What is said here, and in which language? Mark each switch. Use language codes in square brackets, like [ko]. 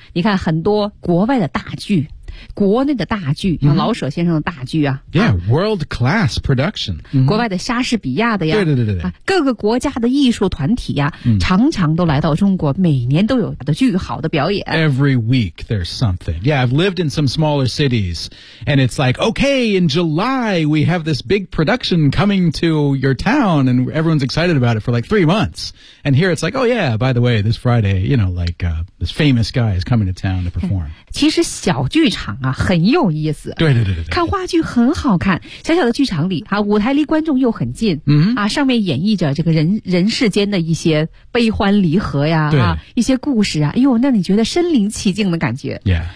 [zh] 你看很多国外的大剧，国内的大剧，像老舍先生的大剧啊、 [en] mm-hmm. Yeah, world class production、 [zh] mm-hmm. 国外的莎士比亚的呀，对对对对、啊、各个国家的艺术团体呀、mm-hmm. 常常都来到中国，每年都有的巨好的表演。 [en] Every week there's something. Yeah, I've lived in some smaller cities and it's like, okay, in July we have this big production coming to your town and everyone's excited about it for like 3 months. And here it's like, oh yeah, by the way, this Friday, you know, like、this famous guy is coming to town to perform. [zh] 其实小剧场啊很有意思，对对对 对, 对，看话剧很好看，小小的剧场里啊，舞台离观众又很近，嗯啊，上面演绎着这个人世间的一些悲欢离合呀，对啊，一些故事啊，哎呦，那你觉得身临其境的感觉。 [en] Yeah.